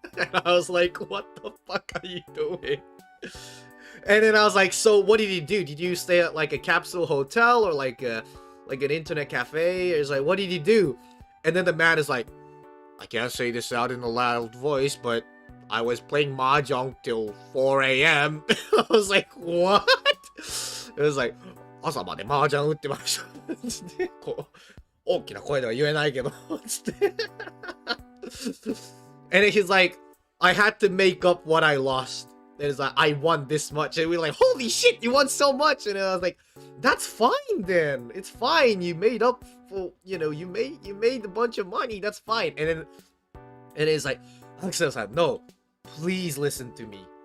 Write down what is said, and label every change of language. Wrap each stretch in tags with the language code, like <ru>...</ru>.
<en>And I was like, what the fuck are you doing? And then I was like, so what did you do? Did you stay at like a capsule hotel or like an internet cafe? It's like, what did you do? And then the man is like, I can't say this out in a loud voice, but I was playing mahjong till 4 a.m. I was like, what? It was like,</en> <ja>朝まで麻雀打ってました。つってこう大きな声では言えないけどつって。</ja> <en>And then he's like, I had to make up what I lost. And it's like, I won this much. And we're like, holy shit, you won so much. And I was like, that's fine then. It's fine. You made up for, you know, you made a bunch of money. That's fine. And it's like, Axel said, no, please listen to me.</en>